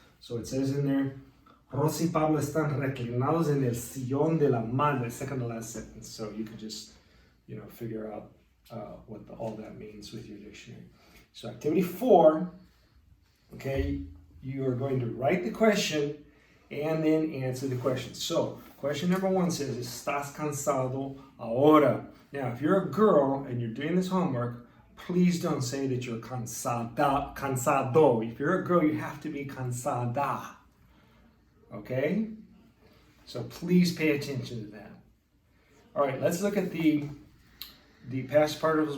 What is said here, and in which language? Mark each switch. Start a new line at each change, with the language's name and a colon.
English: So it says in there,
Spanish: Rosa y Pablo están reclinados en el sillón de la madre,
English: second to last sentence. So you can just, figure out what all that means with your dictionary. So activity 4, okay, you are going to write the question and then answer the question. So question number 1 says,
Spanish: ¿Estás cansado ahora?
English: Now, if you're a girl and you're doing this homework, please don't say that you're cansado. If you're a girl, you have to be cansada. Okay? So please pay attention to that. All right, let's look at the past participles.